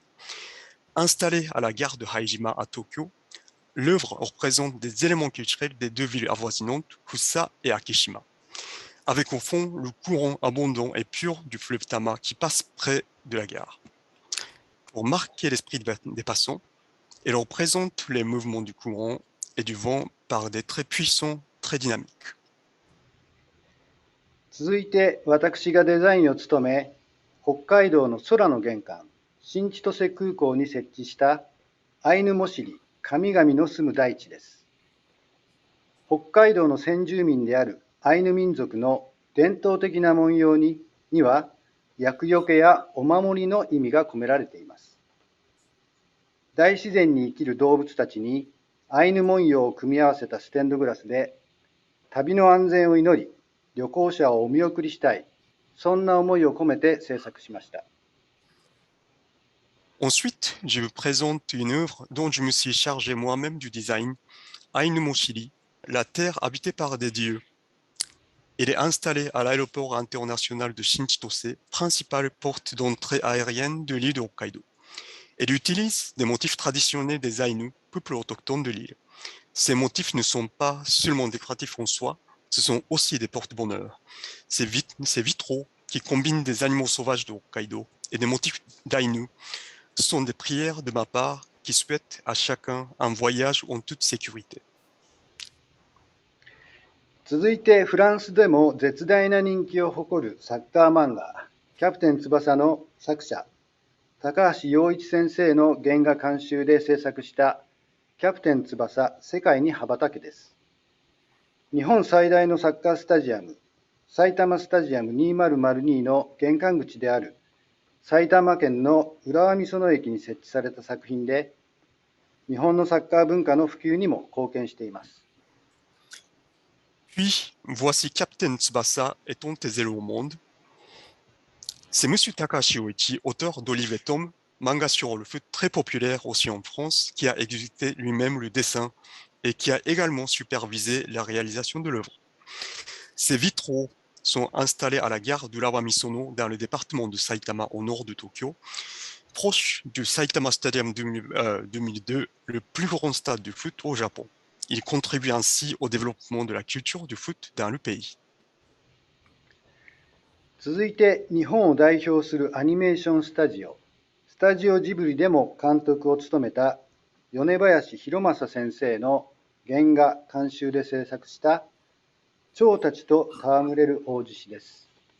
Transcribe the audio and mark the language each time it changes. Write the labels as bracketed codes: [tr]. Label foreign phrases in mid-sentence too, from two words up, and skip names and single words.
[fr] Installé à la gare de Haijima à Tokyo, l'œuvre représente des éléments culturels des deux villes avoisinantes, Fusa et Akishima, avec au fond le courant abondant et pur du fleuve Tama qui passe près de la gare. Pour marquer l'esprit des passants, elle représente les mouvements du courant et du vent par des traits puissants, très dynamiques. [ja] 続いて私がデザインを務め、北海道の空の玄関、新千歳空港に設置したアイヌモシリ、神々の住む大地です。北海道の先住民であるアイヌ民族の伝統的な文様には、厄除けやお守りの意味が込められています。大自然に生きる動物たちにアイヌ文様を組み合わせたステンドグラスで、旅の安全を祈り、旅行者をお見送りしたい、そんな思いを込めて制作しました。 [fr] Ensuite, je vous présente une œuvre dont je me suis chargé moi-même du design, Ainu Moshili, la terre habitée par des dieux. Elle est installée à l'aéroport international de Shinchitose, principale porte d'entrée aérienne de l'île de Hokkaido. Elle utilise des motifs traditionnels des Ainu, peuple autochtone de l'île. Ces motifs ne sont pas seulement décoratifs en soi, ce sont aussi des porte-bonheur. Ces vitraux, qui combinent des animaux sauvages de Hokkaido et des motifs d'Ainu, sont des prières de ma part qui souhaitent à chacun un voyage en toute sécurité. [ja] 続いてフランスでも絶大な人気を誇るサッカー漫画、キャプテン翼の作者、高橋陽一先生の原画監修で制作したキャプテン翼世界に羽ばたけです。日本最大のサッカースタジアム、埼玉スタジアム2002の玄関口である埼玉県の浦和美園駅に設置された作品で、日本のサッカー文化の普及にも貢献しています。 [fr] Puis, voici Captain Tsubasa étant tes ailes au monde. C'est Monsieur Takashi Oichi, auteur d'Olive et Tom, manga sur le foot très populaire aussi en France, qui a exécuté lui-même le dessin et qui a également supervisé la réalisation de l'œuvre. Ces vitraux sont installés à la gare de Urawa Misono dans le département de Saitama au nord de Tokyo, proche du Saitama Stadium 2002, le plus grand stade de foot au Japon. Il contribue ainsi au développement de la culture du foot dans le pays. [ja] 続いて日本を代表するアニメーションスタジオ、スタジオジブリでも監督を務めた米林弘正先生の原画監修で制作した蝶たちと戯れる大獅子です。